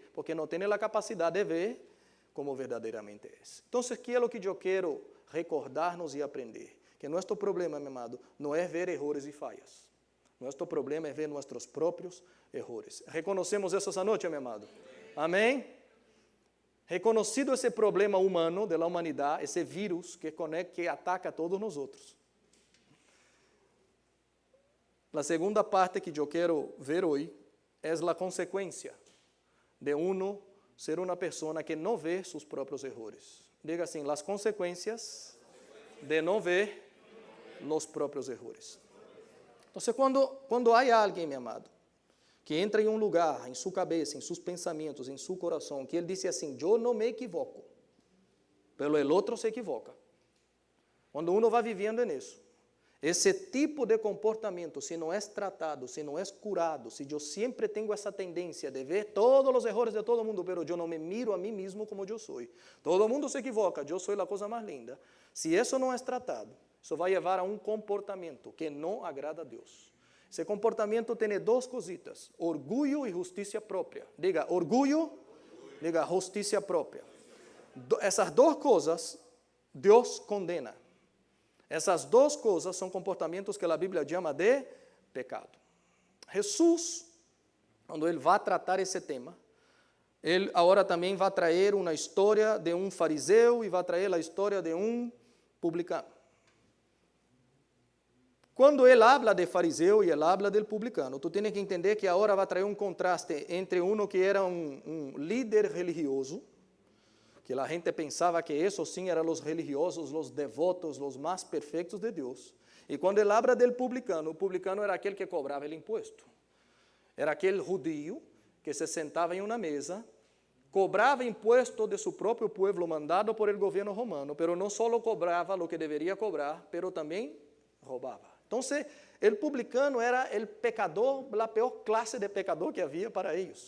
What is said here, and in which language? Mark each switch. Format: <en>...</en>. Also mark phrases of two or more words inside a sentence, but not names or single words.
<es>Porque no tiene la capacidad de ver como verdaderamente es. Entonces, ¿qué es lo que yo quiero recordarnos y aprender? Que nuestro problema, mi amado, no es ver errores y fallas. Nuestro problema es ver nuestros propios errores. ¿Reconocemos eso esa noche, mi amado? Amén.</es> <pt>Reconocido esse problema humano de la humanidade, esse vírus que ataca a todos nós outros. A segunda parte que eu quero ver hoje é a consequência de uno ser uma pessoa que não vê seus próprios erros. Diga assim, as consequências de não ver os próprios erros. Então, quando há alguém, meu amado, que entra em um lugar, em sua cabeça, em seus pensamentos, em seu coração, que ele disse assim, eu não me equivoco, pelo el outro se equivoca. Quando uno vai vivendo nisso, esse tipo de comportamento, se não é tratado, se não é curado, se eu sempre tenho essa tendência de ver todos os erros de todo mundo, pero eu não me miro a mim mesmo como eu sou. Todo mundo se equivoca, eu sou a coisa mais linda. Se isso não é tratado, isso vai levar a um comportamento que não agrada a Deus.</pt> <es>Ese comportamiento tiene dos cositas, orgullo y justicia propia. Diga, orgullo, diga, justicia propia.</es> <pt>Essas duas coisas, Deus condena. Essas duas coisas são comportamentos que a Bíblia chama de pecado. Jesus, quando ele vai tratar esse tema, ele agora também vai trazer uma história de um fariseu e vai trazer a história de um publicano. Quando ele habla de fariseu e ele</pt> <es>habla del publicano,</es> <pt>tu tens que entender que agora vai trazer um contraste entre um que era um líder religioso, que a gente pensava que isso sim eram os religiosos, os devotos, os mais perfeitos de Deus. E quando ele</pt> <es>habla del publicano,</es> <pt>o publicano era aquele que cobrava o imposto. Era aquele judío que se sentava em uma mesa, cobrava imposto de seu próprio povo mandado por el governo romano, pero não só cobrava o que deveria cobrar, pero também roubava. Então, o publicano era o pecador, a pior classe de pecador que havia para eles.</pt>